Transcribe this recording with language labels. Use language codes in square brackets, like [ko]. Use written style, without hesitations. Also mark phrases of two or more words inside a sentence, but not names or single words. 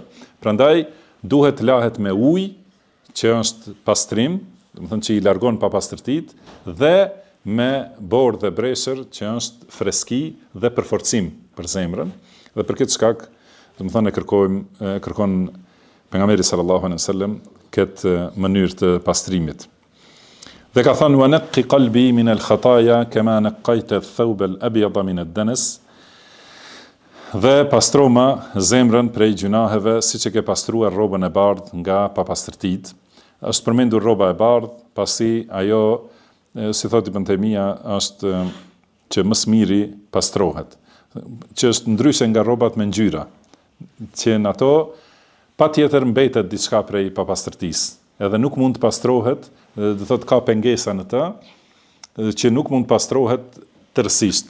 [sq] Prandaj duhet të lahet me ujë që është pastrim, do të thonë që i largon papastërtitë, dhe me borë dhe breshër që është freski dhe përforcim për zemrën. Dhe për këtë shkak, domethënë kërkon pejgamberi [ar] صلى الله عليه وسلم [sq] këtë mënyrë të pastrimit. Dhe ka thënë: [ar] "ونق قلبي من الخطايا كما نقيت الثوب الأبيض من الدنس." [sq] Dhe pastroma zemrën prej gjunaheve, siç e ke pastruar rrobën e bardhë nga papastërtitë. Është përmendur rroba e bardhë, pasi ajo, si thotë Ibn Taymija, është që më së miri pastrohet, që është ndryshe nga rrobat me ngjyra, që në ato patjetër mbetet diçka prej papastërtisë, edhe nuk mund të pastrohet, do thotë ka pengesa në të, që nuk mund të pastrohet tërësisht.